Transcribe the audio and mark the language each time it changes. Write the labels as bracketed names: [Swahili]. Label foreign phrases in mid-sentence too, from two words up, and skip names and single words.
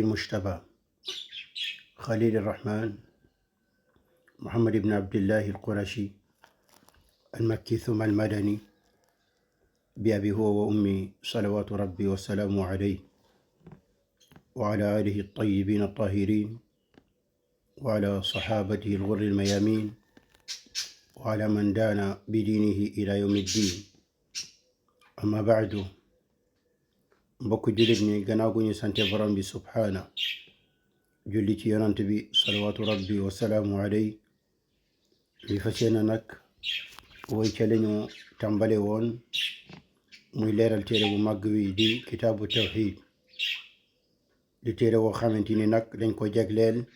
[Arabic] المجتبى خليل الرحمن محمد بن عبد الله القرشي المكي ثم المدني، بأبي هو وأمي صلوات ربي وسلامه عليه، وعلى آله الطيبين الطاهرين، وعلى صحابته الغر الميامين، وعلى من دان بدينه إلى يوم الدين. أما بعد، [Wolof] mbokk jullit ñi gannaaw gu ñu sante borom bi subhaana julli ci yonant bi [Arabic] صلوات ربي وسلامه عليه, [Wolof] li fas yéene nag woy ca lañu tàmbale woon muy leeral téere bu màgg wi di [Arabic] كتاب التوحيد, [Wolof] di téere woo xamante ni nag dañ ko jagleel